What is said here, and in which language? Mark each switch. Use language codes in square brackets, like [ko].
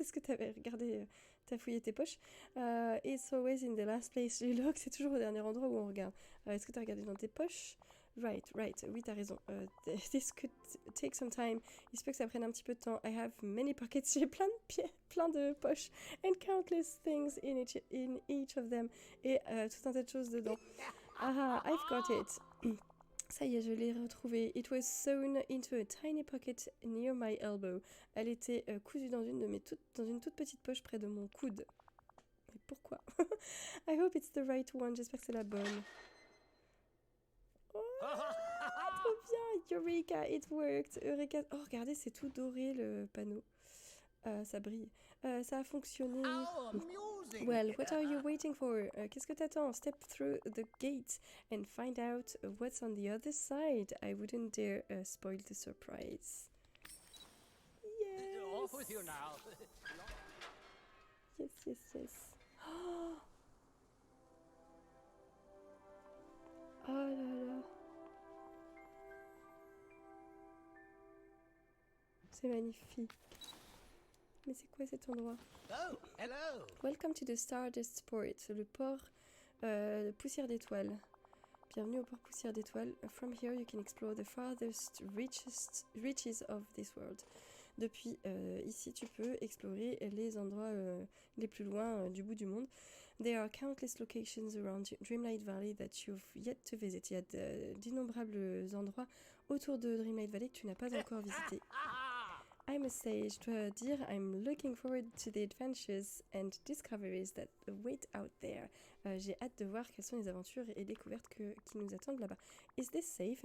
[fr] Est-ce que tu avais regardé, t'as fouillé tes poches? [en] It's always in the last place you look. [fr] C'est toujours au dernier endroit où on regarde. Est-ce que tu as regardé dans tes poches? [en] Right. [fr] Oui, t'as raison. [en] This could take some time. [fr] Il se peut que ça prenne un petit peu de temps. [en] I have many pockets. [fr] J'ai plein de poches. [en] And countless things in each of them. [fr] Et tout un tas de choses dedans. Ah, [en] I've got it. [fr] Ça y est, je l'ai retrouvé. [en] It was sewn into a tiny pocket near my elbow. [fr] Elle était cousue dans une toute petite poche près de mon coude. Mais pourquoi? [en] I hope it's the right one. [fr] J'espère que c'est la bonne. Trop bien, [en] Eureka, it worked. Eureka. [fr] Oh, regardez, c'est tout doré le panneau. Ça brille. Ça a fonctionné. [en] Well, what are you waiting for? [fr] Qu'est-ce que t'attends? [en] Step through the gate and find out what's on the other side. I wouldn't dare spoil the surprise. Yes. Off with you now. Yes. [fr] Oh là là. C'est magnifique. Mais c'est quoi cet endroit? [en] Oh, hello. Welcome to the Stardust Port, [fr] le port Poussière d'étoiles. Bienvenue au port Poussière d'étoiles. [en] From here you can explore the farthest reaches of this world. [fr] Depuis ici tu peux explorer les endroits les plus loin du bout du monde. [en] There are countless locations around Dreamlight Valley that you've yet to visit. [fr] Il y a d'innombrables endroits autour de Dreamlight Valley que tu n'as pas encore visité. [en] I must say, [fr] je dois dire, [en] I'm looking forward to the adventures and discoveries that await out there. [fr] J'ai hâte de voir quelles sont les aventures et découvertes qui nous attendent là-bas. [en] Is this safe?